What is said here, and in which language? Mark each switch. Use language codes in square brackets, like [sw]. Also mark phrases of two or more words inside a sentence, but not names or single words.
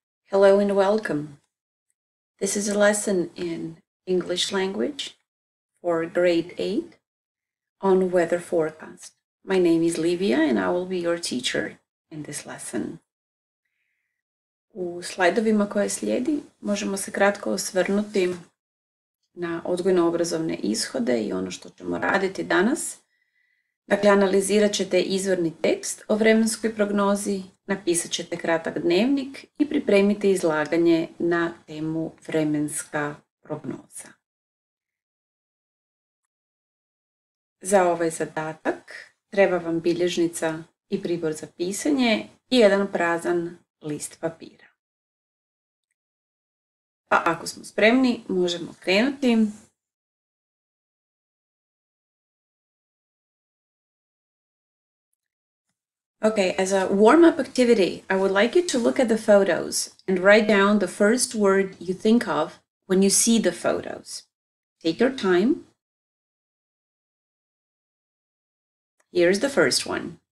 [en] Hello and welcome. This is a lesson in English language for grade 8 on weather forecast. My name is Livia and I will be your teacher in this lesson. [hr] U slajdovima koje slijedi možemo se kratko osvrnuti na odgojno-obrazovne ishode i ono što ćemo raditi danas. Dakle, analizirat ćete izvorni tekst o vremenskoj prognozi, napisat ćete kratak dnevnik i pripremite izlaganje na temu vremenska prognoza. Za ovaj zadatak treba vam bilježnica i pribor za pisanje i jedan prazan list papira. Pa ako smo spremni, možemo krenuti. [en] Okay, as a warm-up activity, I would like you to look at the photos and write down the first word you think of when you see the photos. Take your time. Here's the first one.